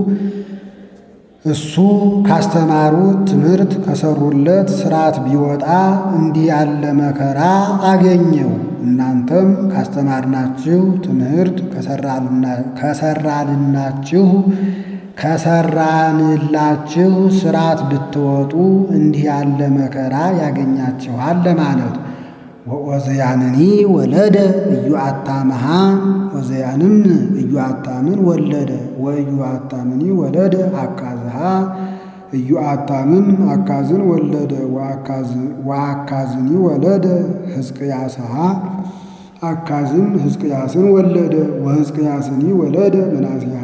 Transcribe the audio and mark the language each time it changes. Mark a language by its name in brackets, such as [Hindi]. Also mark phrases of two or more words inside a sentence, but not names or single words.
[Amharic] እሱ ካስተማሩት ትምህርት ከሰሩለት ሥርዓት ቢወጣ እንዲህ ያለ መከራ አገኘው። እናንተም ካስተማርናችሁ ትምህርት ከሰራንላችሁ ሥርዓት ብትወጡ እንዲህ ያለ መከራ ያገኛችኋል ለማለት። [Geez] ወዖዝያንኒ ወለደ ኢዮአታምሃ [Amharic] ዖዝያንም ኢዮአታምን ወለደ። [Geez] ወኢዮአታምኒ ወለደ አካዝሃ [Amharic] ኢዮአታምም አካዝን ወለደ። [Geez] ወአካዝኒ ወለደ ሕዝቅያስሃ [Amharic] አካዝም ሕዝቅያስን ወለደ። [Geez] ወሕዝቅያስኒ ወለደ ምናሴሃ